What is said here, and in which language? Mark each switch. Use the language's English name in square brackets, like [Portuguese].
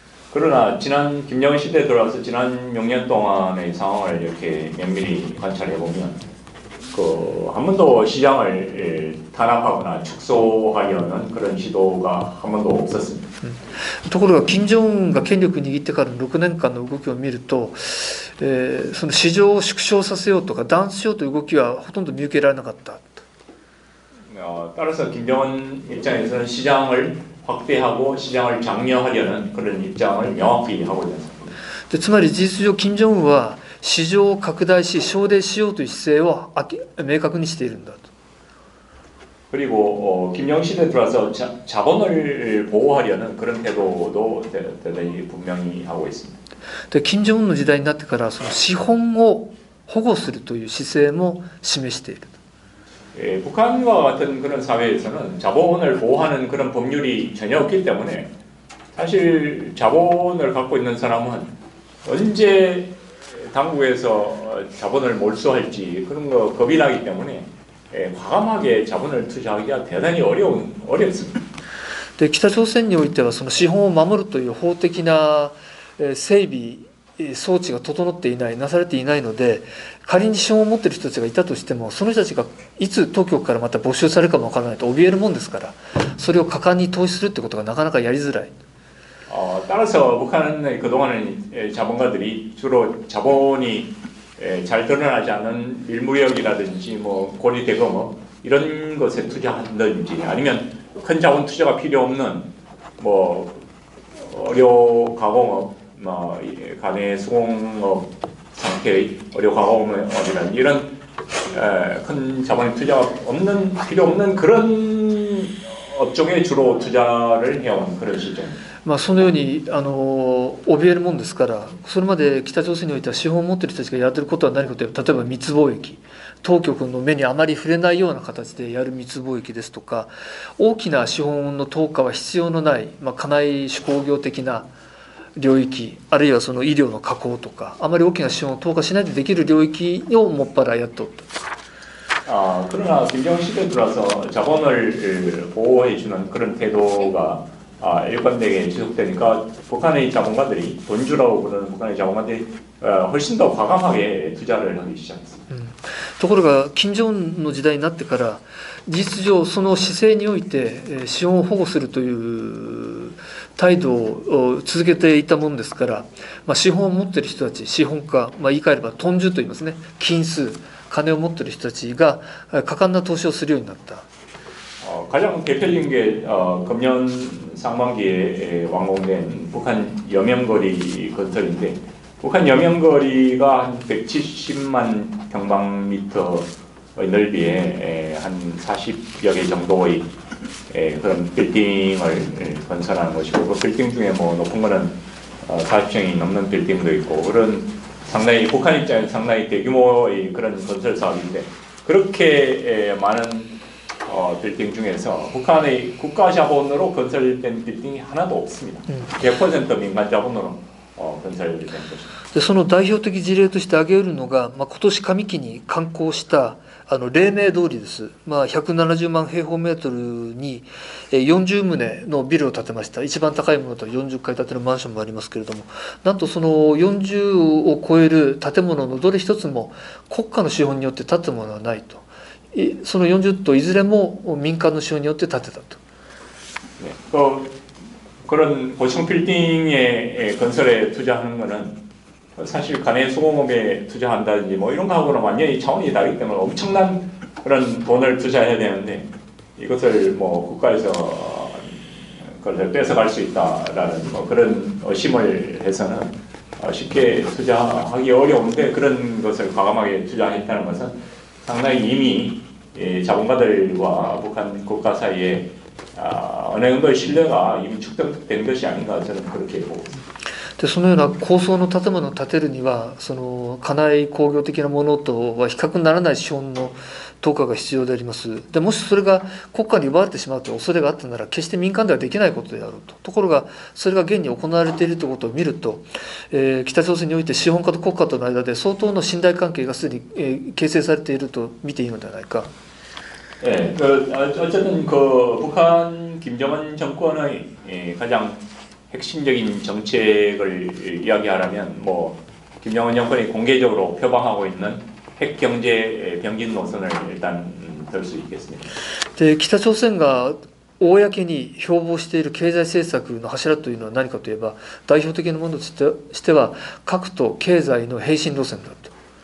[Korean] 그러나 지난 김정일 시대에 들어와서 지난 6년 동안의 상황을 이렇게 면밀히 관찰해 보면 한 번도 시장을 탄압하거나 축소하려는 그런 시도가 한 번도 없었습니다. [Japanese] ところが金正恩が権力を握ってからの6年間の動きを見ると、その市場を縮小させようとか弾圧しようという動きはほとんど見受けられなかった。 [Korean] 따라서 김정은 입장에서는 시장을 확대하고 시장을 장려하려는 그런 입장을 명확히 하고 있습니다. [Japanese] つまり事実上金正恩は市場を拡大し奨励しようという姿勢を明確にしているんだと。 [Korean] 그리고 김정은 시대에 들어와서 자본을 보호하려는 그런 태도도 대단히 분명히 하고 있습니다. [Japanese] で金正恩の時代になってからその資本を保護するという姿勢も示している。 [Korean] 북한과 같은 그런 사회에서는 자본을 보호하는 그런 법률이 전혀 없기 때문에 사실 자본을 갖고 있는 사람은 언제 당국에서 자본을 몰수할지 그런 거 겁이 나기 때문에 과감하게 자본을 투자하기가 대단히 어렵습니다. [Japanese] で北朝鮮においてはその資本を守るという法的な整備装置が整っていない、なされていないので、仮に資本を持っている人たちがいたとしても、その人たちがいつ当局からまた没収されるかもわからないと怯えるもんですから、それを果敢に投資するってことがなかなかやりづらい。 [Korean] 따라서 북한의 그동안의 자본가들이 주로 자본이 잘 드러나지 않은 일무역이라든지 뭐 고리대금업 이런 것에 투자한다든지 아니면 큰 자본 투자가 필요 없는 뭐 어려 가공업 가내 수공업 상태의 어려 가공업이라는 이런 큰 자본의 투자가 필요 없는 그런 업종에 주로 투자를 해온 그런 시점입니다. [Japanese] そのように怯えるもんですから、それまで北朝鮮においては資本を持っている人たちがやっていることは何かというと、例えば密貿易、当局の目にあまり触れないような形でやる密貿易ですとか、大きな資本の投下は必要のない、家内手工業的な領域、あるいはその医療の加工とか、あまり大きな資本を投下しないでできる領域をもっぱらやっておった。 [Korean] 그러나 김정은 시대에 들어서 자본을 보호해주는 그런 태도가 일관되게 지속되니까 북한의 자본가들이 돈주라고 부르는 북한의 자본가들이 훨씬 더 과감하게 투자를 하기 시작했습니다. [Japanese] ところが金正恩の時代になってから事実上その姿勢において資本を保護するという態度を続けていたものですから、資本を持っている人たち、資本家、言い換えればトンジュと言いますね、金数、金を持っている人たちが果敢な投資をするようになった。 [Korean] 가장 대표적인 게 금년 상반기에 완공된 북한 여명거리 건설인데 북한 여명거리가 한 170만 평방미터의 넓이에 한 40여 개 정도의 그런 빌딩을 건설하는 것이고 그 빌딩 중에 뭐 높은 거는 40층이 넘는 빌딩도 있고 그런 상당히 북한 입장에서 상당히 대규모의 그런 건설 사업인데 그렇게 많은 빌딩 중에서 북한의 국가 자본으로 건설된 빌딩이 하나도 없습니다. 100% 민간 자본으로 건설된 것입니다. [Japanese] でその代表的事例として挙げるのが、今年上期に刊行した黎明通りです。 170万平方メートルに40棟のビルを建てました。一番高いものと40階建てのマンションもありますけれども、なんとその40を超える建物のどれ一つも国家の資本によって建つものはないと。その40棟いずれも民間の資本によって建てたと。 [Korean] 네, 그런 고층 빌딩의 건설에 투자하는 것은 사실 간의 수공업에 투자한다든지 뭐 이런 거하고는 완전히 차원이 다르기 때문에 엄청난 그런 돈을 투자해야 되는데 이것을 뭐 국가에서 그걸 뺏어갈 수 있다라는 뭐 그런 의심을 해서는 쉽게 투자하기 어려운데 그런 것을 과감하게 투자했다는 것은 상당히 이미 자본가들과 북한 국가 사이에 어느 정도의 신뢰가 이미 축적된 것이 아닌가 저는 그렇게 보고 있습니다. [Japanese] でそのような高層の建物を建てるにはその家内工業的なものとは比較にならない資本の投下が必要であります。でもしそれが国家に奪われてしまうという恐れがあったなら決して民間ではできないことであろうと。ところがそれが現に行われているということを見ると、北朝鮮において資本家と国家との間で相当の信頼関係がすでに形成されていると見ていいのではないか。 [Korean] 네, 어쨌든 북한 김정은 정권의 가장 핵심적인 정책을 이야기하려면 뭐 김정은 정권이 공개적으로 표방하고 있는 핵경제 병진 노선을 일단 들 수 있겠습니다. [Japanese] で北朝鮮が公に標榜している経済政策の柱というのは何かといえば代表的なものとしては核と経済の並進路線だと。